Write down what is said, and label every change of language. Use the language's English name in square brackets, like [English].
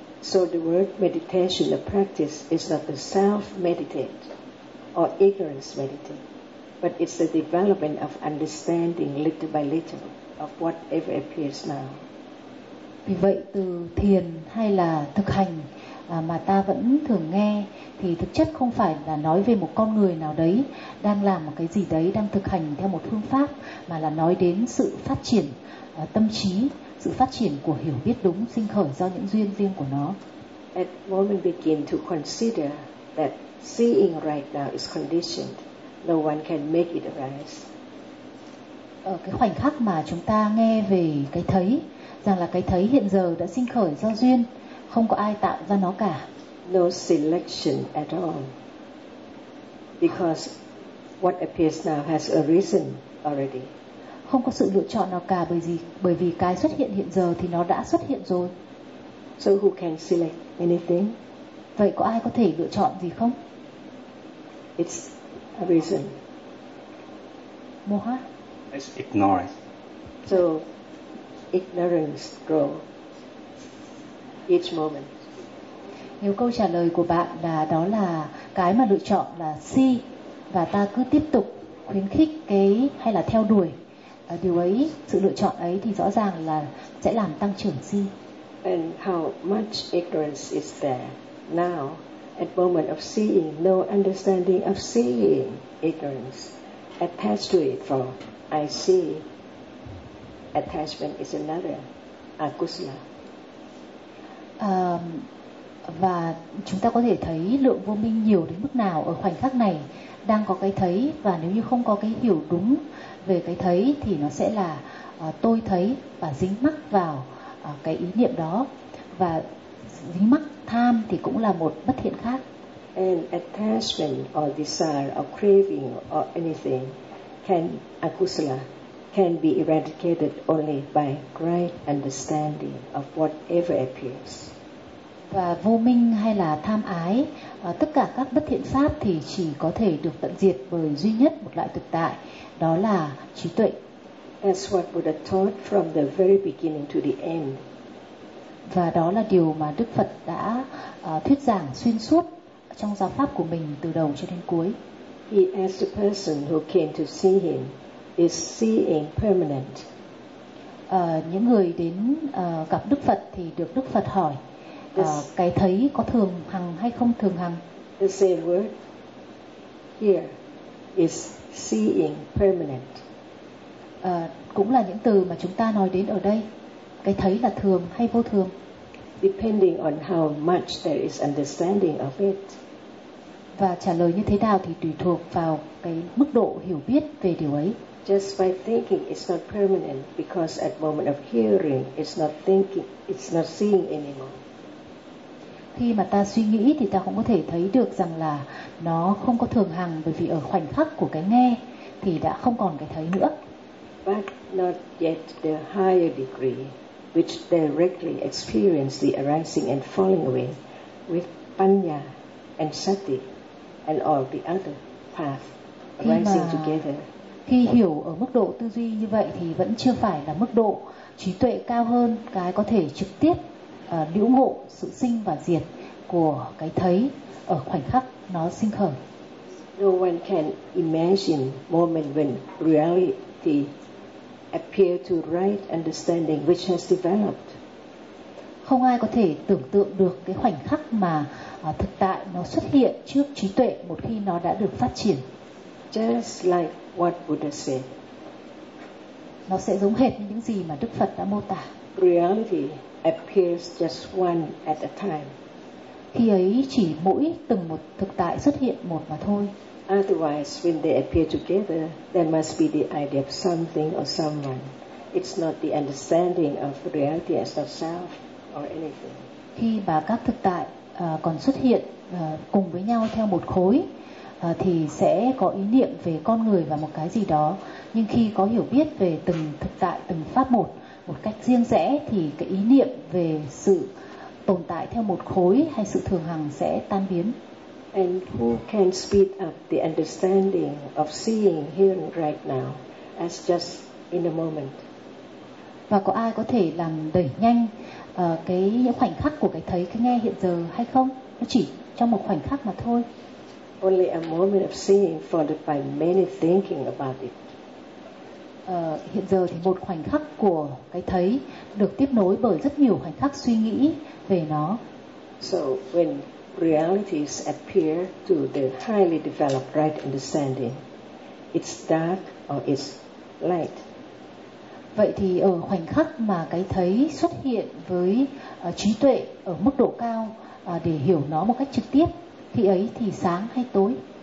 [English] So the word meditation, the practice, is not the self meditate or ignorance meditate, but it's the development of understanding little by little of whatever appears now. [Vietnamese] Vì vậy từ thiền hay là thực hành mà ta vẫn thường nghe thì thực chất không phải là nói về một con người nào đấy đang làm một cái gì đấy, đang thực hành theo một phương pháp, mà là nói đến sự phát triển tâm trí, sự phát triển của hiểu biết đúng sinh khởi do những duyên riêng của nó. [English] At the moment begin to consider that seeing right now is conditioned, no one can make it arise. [Vietnamese] Ở cái khoảnh khắc mà chúng ta nghe về cái thấy, rằng là cái thấy hiện giờ đã sinh khởi do duyên, không có ai tạo ra nó cả. [English] No selection at all, because what appears now has arisen already. [Vietnamese] Không có sự lựa chọn nào cả, bởi vì cái xuất hiện hiện giờ thì nó đã xuất hiện rồi. [English] So who can select anything? [Vietnamese] Vậy có ai có thể lựa chọn gì không? [English] It's arisen. [Pali] Moha? [English] It's ignorance. So ignorance grow each moment. [Vietnamese] Nếu câu trả lời của bạn là đó là cái mà lựa chọn là si, và ta cứ tiếp tục khuyến khích cái hay là theo đuổi điều ấy, sự lựa chọn ấy, thì rõ ràng là sẽ làm tăng trưởng si. [English] And how much ignorance is there now at moment of seeing, no understanding of seeing ignorance attached to it, for I see attachment is another akusala. [Vietnamese] Và chúng ta có thể thấy lượng vô minh nhiều đến mức nào ở khoảnh khắc này đang có cái thấy, và nếu như không có cái hiểu đúng về cái thấy thì nó sẽ là tôi thấy và dính mắc vào cái ý niệm đó, và dính mắc tham thì cũng là một bất thiện khác. [English] And attachment or desire or craving or anything can akusala can be eradicated only by right understanding of whatever appears. [Vietnamese] Và vô minh hay là tham ái, tất cả các bất thiện pháp thì chỉ có thể được tận diệt bởi duy nhất một loại thực tại, đó là trí tuệ. [English] That's what Buddha taught from the very beginning to the end. [Vietnamese] Và đó là điều mà Đức Phật đã thuyết giảng xuyên suốt trong giáo pháp của mình từ đầu cho đến cuối. [English] He asked the person who came to see him, is seeing permanent? [Vietnamese] Những người đến gặp Đức Phật thì được Đức Phật hỏi, cái thấy có thường hằng hay không thường hằng? [English] The same word here is seeing permanent. [Vietnamese] Cũng là những từ mà chúng ta nói đến ở đây. Cái thấy là thường hay vô thường? [English] Depending on how much there is understanding of it. [Vietnamese] Và trả lời như thế nào thì tùy thuộc vào cái mức độ hiểu biết về điều ấy. [English] Just by thinking it's not permanent, because at moment of hearing it's not thinking, it's not seeing anymore. [Vietnamese] Khi mà ta suy nghĩ thì ta không có thể thấy được rằng là nó không có thường hằng, bởi vì ở khoảnh khắc của cái nghe thì đã không còn cái thấy nữa. [English] But not yet the higher degree which directly experience the arising and falling away with panya and sati and all the other path arising together. [Vietnamese] khi hiểu ở mức độ tư duy như vậy thì vẫn chưa phải là mức độ trí tuệ cao hơn cái có thể trực tiếp liễu ngộ sự sinh và diệt của cái thấy ở khoảnh khắc nó sinh khởi. [English] No one can imagine moment when reality appear to right understanding which has developed. [Vietnamese] Không ai có thể tưởng tượng được cái khoảnh khắc mà thực tại nó xuất hiện trước trí tuệ một khi nó đã được phát triển. [English] Just like what Buddha said. [Vietnamese] Nó sẽ giống hệt như những gì mà Đức Phật đã mô tả. [English] Reality appears just one at a time. [Vietnamese] Khi ấy chỉ mỗi từng một thực tại xuất hiện một mà thôi. [English] Otherwise, when they appear together, there must be the idea of something or someone. It's not the understanding of reality as not self or anything. [Vietnamese] Khi mà các thực tại còn xuất hiện cùng với nhau theo một khối, thì sẽ có ý niệm về con người và một cái gì đó. Nhưng khi có hiểu biết về từng thực tại, từng pháp một một cách riêng rẽ, thì cái ý niệm về sự tồn tại theo một khối hay sự thường hằng sẽ tan biến. [English] And who can speed up the understanding of seeing here and right now as just in a moment? [Vietnamese] Và có ai có thể làm đẩy nhanh những khoảnh khắc của cái thấy, cái nghe hiện giờ hay không? Nó chỉ trong một khoảnh khắc mà thôi. [English] Only a moment of seeing followed by many thinking about it. [Vietnamese] Hiện giờ thì một khoảnh khắc của cái thấy được tiếp nối bởi rất nhiều khoảnh khắc suy nghĩ về nó. [English] So when realities appear to the highly developed right understanding, it's dark or it's light. [Vietnamese] Vậy thì ở khoảnh khắc mà cái thấy xuất hiện với trí tuệ ở mức độ cao để hiểu nó một cách trực tiếp, khi ấy thì sáng hay tối?